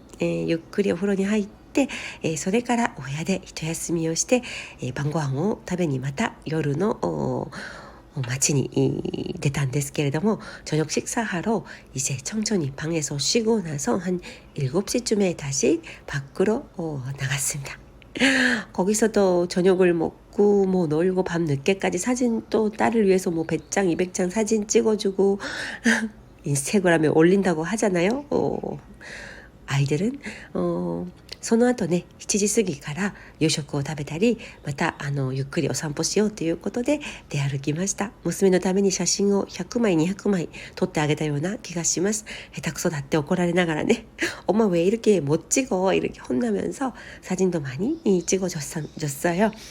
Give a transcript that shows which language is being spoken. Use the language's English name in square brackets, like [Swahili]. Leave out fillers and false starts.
[Japanese] ゆっくりお風呂に入って、それからお部屋で一休みをして、晩ご飯を食べにまた夜の街に出たんですけれども, [Korean] 저녁 식사하러 이제 천천히 방에서 쉬고 나서 한 7시쯤에 다시 밖으로 나갔습니다. 거기서도 저녁을 먹고 뭐 놀고 밤 늦게까지 사진 또 딸을 위해서 뭐 100장 200장 사진 찍어주고 인스타그램에 올린다고 하잖아요. 아이들은 [Japanese] その後ね、7時過ぎから夕食を食べたり、またゆっくりお散歩しようということで出歩きました. 娘のために写真を100枚200枚撮ってあげたような気がします. 下手くそだって怒られながらね, [Korean] 엄마 왜 이렇게 못 찍어? 이렇게 혼나면서 사진도 많이 찍어줬어요.